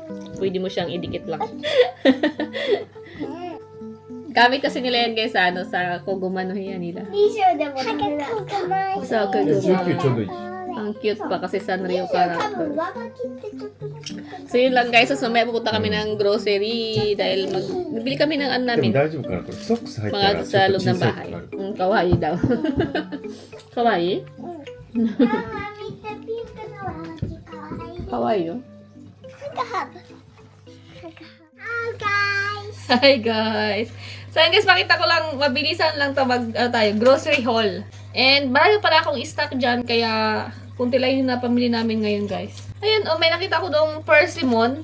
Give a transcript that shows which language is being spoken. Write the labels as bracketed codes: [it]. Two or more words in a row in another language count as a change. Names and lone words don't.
[tl] Pwede mo siyang idikit lang. Gamit kasi nila yan, guys, sa Koguma no Hiya nila. Sa Koguma. Ang cute pa kasi Sanrio character. So, yun lang, guys. So, mamaya pupunta kami ng grocery dahil bibili kami ng [ja] でも大丈夫かなこれソックス入ったら [tl] mga [ja] ちょ [tl] sa [ja] っと [tl] loob [ja] 小 [tl] ng [ja] さい [tl] bahay. [ja] とかある。 [tl] Kawaii daw. Kawaii? Kawaii yun. [en] Hi guys! [tl] So yun guys, makita ko lang, mabilisan lang tayo, [en] grocery haul. [tl] And marami pala akong stock dyan, kaya kunti lang yung napamili namin ngayon guys. Ayan, may nakita ko doong persimmon.